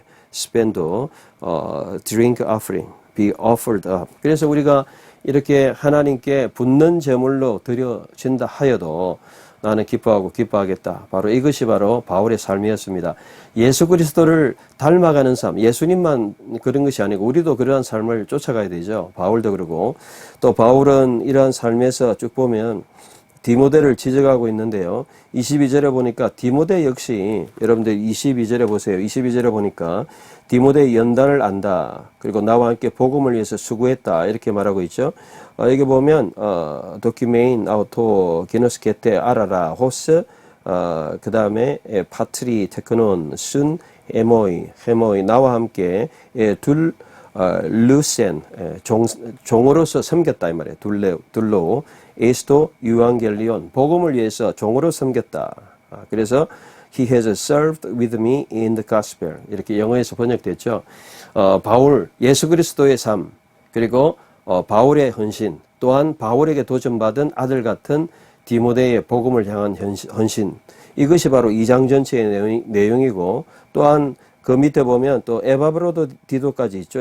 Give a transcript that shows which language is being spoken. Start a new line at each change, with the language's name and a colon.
English: 스펜도 drink offering, be offered up.
Korean: 그래서 우리가 이렇게 하나님께 붙는 제물로 드려진다 하여도 나는 기뻐하고 기뻐하겠다. 바로 이것이 바로 바울의 삶이었습니다. 예수 그리스도를 닮아가는 삶, 예수님만 그런 것이 아니고 우리도 그러한 삶을 쫓아가야 되죠. 바울도 그러고 또 바울은 이러한 삶에서 쭉 보면 디모데를 지적하고 있는데요. 22절에 보니까 디모데 역시 여러분들 22절에 보세요. 22절에 보니까 디모데의 연단을 안다. 그리고 나와 함께 복음을 위해서 수고했다. 이렇게 말하고 있죠. 여기 보면
Greek: 도키메인 아우토 기노스 게테 아라라 호스 그 다음에 파트리 테크논 순 헤모이
Korean: 나와 함께
Greek: 둘 루센
Korean: 종으로서 섬겼다 이 말이에요.
Greek: 둘로 에스토 유앙겔리온
Korean: 복음을 위해서 종으로 섬겼다. 그래서
English: He has served with me in the gospel
Korean: 이렇게 영어에서 번역됐죠. 바울 예수 그리스도의 삶 그리고 바울의 헌신 또한 바울에게 도전받은 아들 같은 디모데의 복음을 향한 헌신 이것이 바로 2장 전체의 내용이고 또한 그 밑에 보면 또 에바브로디도까지 있죠.